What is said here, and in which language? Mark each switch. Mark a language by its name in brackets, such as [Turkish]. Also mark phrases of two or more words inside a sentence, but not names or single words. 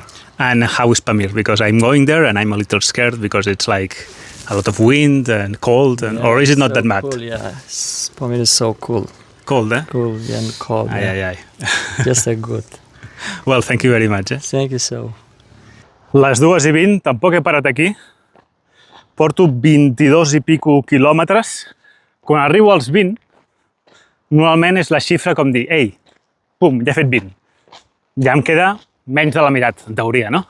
[English] And how is Pamir? Because I'm going there and I'm a little scared because it's like a lot of wind and cold, or is it not so that bad? Cool, yeah. Pamir is so cool. Cold, Cool and cold. Ai. Just a good. Well, thank you very much. Thank you so. [Catalan] Les 2:20, tampoc he parat aquí. Porto 22 i pico quilòmetres. Quan arribo als 20, normalment és la xifra com dir, ei, pum, ja he fet 20. Ja em queda menys de la meitat, en teoria, no?